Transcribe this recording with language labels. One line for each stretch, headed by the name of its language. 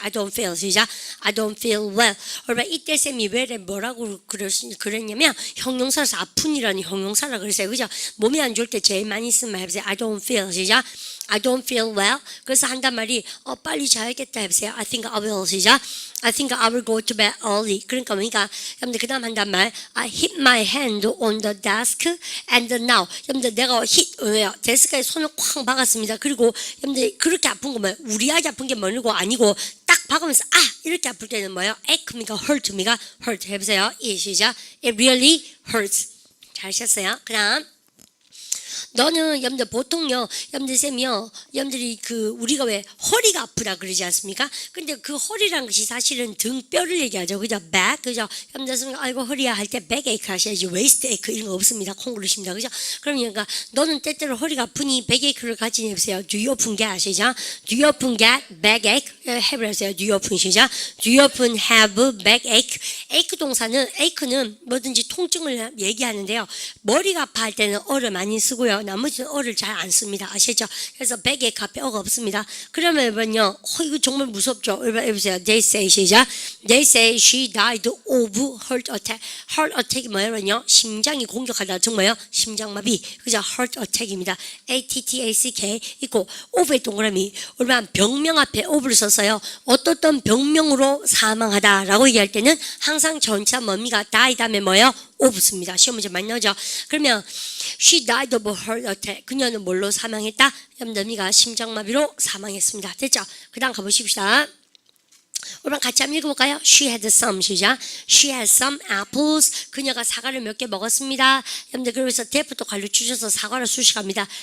English: I don't feel.
Korean: 시작.
English: I don't feel well.
Korean: 우리가 이때 쌤이 왜 뭐라고 그랬냐면 형용사라서 아픈이라는 형용사라 그랬어요. 그죠? 몸이 안 좋을 때 제일 많이 쓴 말 해보세요.
English: I don't feel.
Korean: 시작.
English: I don't feel well.
Korean: 그래서 한단 말이 빨리 자야겠다 해보세요.
English: I think I will.
Korean: 시작.
English: I think I will go to bed early.
Korean: 그러니까 여러분들 그 다음 한단 말
English: I hit my hand on the desk and now.
Korean: 여러분들 내가 왜요? 데스크에 손을 쾅 박았습니다. 그리고 여러분들 그렇게 아픈 거 뭐예요? 우리하게 아픈 게 뭐고 아니고 딱 박으면서 이렇게 아플 때는 뭐예요? ache입니까? hurt입니까? hurt 해보세요. 시작.
English: It really hurts.
Korean: 잘하셨어요. 그 다음 너는 여러분들 보통요, 여러분들 쌤이요, 여러분들이 우리가 왜 허리가 아프다 그러지 않습니까? 근데 그 허리라는 것이 사실은 등뼈를 얘기하죠. 그죠? back, 그죠? 여러분들 쌤이 아이고 허리야 할 때 back ache 하셔야지 waist ache 이런 거 없습니다. 콩 그러십니다. 그죠? 그러니까 너는 때때로 허리가 아프니 back ache를 가지니 해보세요.
English: Do you often get
Korean: 시작.
English: Do you often get back ache?
Korean: 해보세요.
English: Do you often
Korean: 시작.
English: Do you often have back ache?
Korean: ache 동사는 ache는 뭐든지 통증을 얘기하는데요. 머리가 아파할 때는 어를 많이 쓰고요. 나머지는 어를 잘 안 씁니다. 아시죠? 그래서 백에 앞에 어가 없습니다. 그러면요, 이거 정말 무섭죠?
English: 해보세요. They say
Korean: 시작.
English: They say she died of heart attack.
Korean: heart attack이 뭐예요? 심장이 공격하다. 정말요? 심장마비. 그죠? heart attack입니다. A-T-T-A-C-K 있고 of의 동그라미. 우리가 병명 앞에 of를 썼어요. 어떤 병명으로 사망하다라고 얘기할 때는 항상 전차 뭡니까? die 다음에 뭐예요? of습니다. 시험 문제 많이 나오죠. 그러면
English: she died of heart attack.
Korean: 그녀는 뭘로 사망했다? 여러분들이가 심장마비로 사망했습니다. 됐죠? 그 다음 가보십시다. 우리 같이 한번 읽어볼까요?
English: She had some.
Korean: 시작.
English: She had some apples.
Korean: 그녀가 사과를 몇 개 먹었습니다. 여러분들 그래서 that부터 관료 주셔서 사과를 수식합니다.